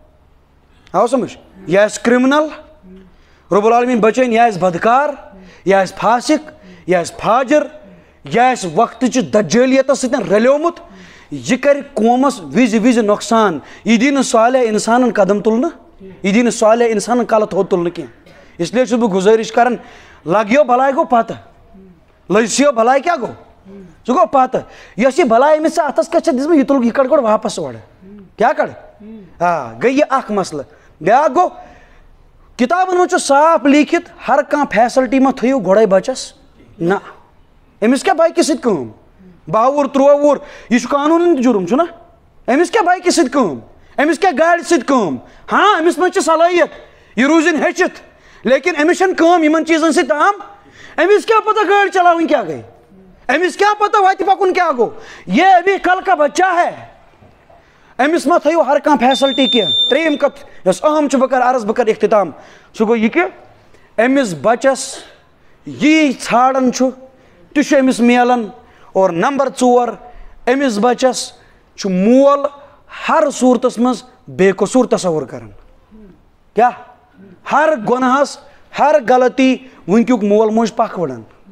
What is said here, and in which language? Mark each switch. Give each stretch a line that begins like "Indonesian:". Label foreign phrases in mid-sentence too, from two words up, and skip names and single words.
Kashmiri: آو سمجھ یہ آسہِ کرمنل رب العالمین بچٲیِن یہِ آسہِ بدکار یہِ آسہِ فاسق یہِ آسہِ فاجر یہِ آسہِ وقتٕچہِ دجٲلیتس سۭتۍ رلیومُت یہ کر قومس وز وز نقصان یہ دی نہٕ صالح انسانن قدم تلنہٕ یہ دی نہٕ صالح انسانن کلہٕ تھوٚد تلنہٕ کینٛہہ
Urdu: اس لیے
Kashmiri: چھُس بہٕ گُزٲرِش کران لگیو بلاے گوٚو پتہٕ لٔجسیو بلاے کیٛاہ گوٚو سُہ گوٚو پتہٕ یۄس یہِ بلاے أمِس ژےٚ اتھس کیٛاہ چھےٚ دِژمٕژ یہِ تُل یہِ کڑ گۄڈٕ واپس اورٕ کیٛاہ کڑ گٔے یہِ اکھ مسلہٕ بیٛاکھ گوٚو کتابن منٛز چھُ صاف لیٖکھِتھ ہر کانٛہہ فیسلٹی ما تھٲیِو گۄڈے بچس نہ أمِس کیٛاہ بایکہِ سۭتۍ کٲم 12 وُہُر 13 وُہُر یہ چھُ قانوٗنن تہِ جُرم چھُنہ أمِس کیٛاہ بایکہِ سۭتۍ کٲم أمِس کیٛاہ گاڑِ سۭتۍ کٲم ہاں أمِس منٛز چھِ صلٲحیت یہ روٗزِن ہیٚچھِتھ لیکن أمِس چھنہٕ کٲم یِمن چیٖزن سۭتۍ تام أمِس کیٛاہ پتہ گٲڑۍ چلاوٕنۍ کیٛاہ گٔے أمِس کیٛاہ پتہ وتہِ پکُن کیٛاہ گوٚو
Urdu: یہ ابھی کل کا بچہ ہے
Kashmiri: أمِس ما تھٲیِو ہر کانٛہہ فیسلٹی کینٛہہ ترٛیٚیِم کتھ یۄس اہم چھِ بہٕ کرٕ عرض بہٕ کرٕ اختتام سُہ گوٚو یہِ کہِ أمِس بچس یی ژھانڈان چھُ تہِ چھُ أمِس میلان اور نمبر 4 أمِس بچس چھُ مول ہر صوٗرتس منٛز بے قصوٗر تصور کران کیٛاہ ہر گۄنہس ہر غلطی وٕنکیُک مول موج پکھ وٕڑان